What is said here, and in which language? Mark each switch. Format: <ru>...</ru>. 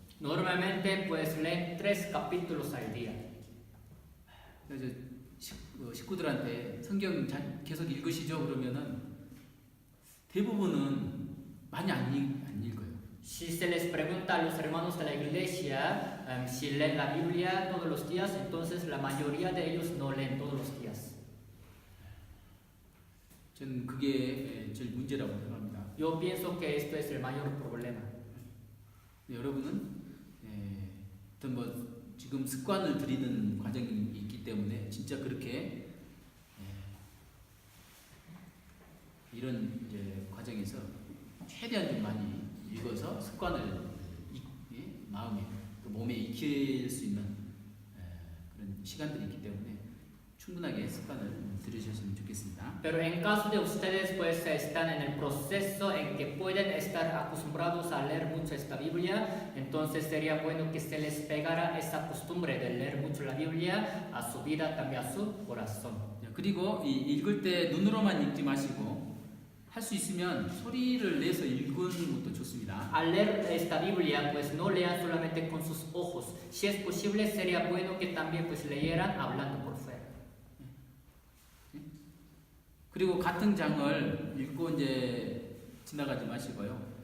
<es>Normalmente pues leen 3 capítulos al día.</es> <ko>그래서 식구들한테 성경 계속 읽으시죠 그러면은 대부분은 많이 안 읽어요.</ko> <es>Si se les pregunta a los hermanos de la iglesia si leen la Biblia todos los días, entonces la mayoría de ellos no leen todos los días.</es> <ko>전 그게 제일 문제라고 생각합니다.</ko> <es>Yo pienso que esto es el mayor problema.</es> <ko>여러분은 어떤 뭐 지금 습관을 들이는 과정이 있기 때문에 진짜 그렇게 이런 이제 과정에서 최대한 좀 많이 읽어서 습관을 마음에 또 몸에 익힐 수 있는 그런 시간들이 있기 때문에 충분하게 습관을 들으셨으면 좋겠습니다.</ko> <es>Pero en caso de ustedes pues están en el proceso en que pueden estar acostumbrados a leer mucho esta Biblia, entonces sería bueno que se les pegara esa costumbre de leer mucho la Biblia a su vida, también a su corazón.</es> <ko>그리고 읽을 때 눈으로만 읽지 마시고 할 수 있으면 소리를 내서 읽는 것도 좋습니다.</ko> <es>Al leer esta Biblia pues no lean solamente con sus ojos, si es posible sería bueno que también pues leyeran hablando por fuera.</es> <ko>그리고 같은 장을 읽고 이제 지나가지 마시고요.</ko>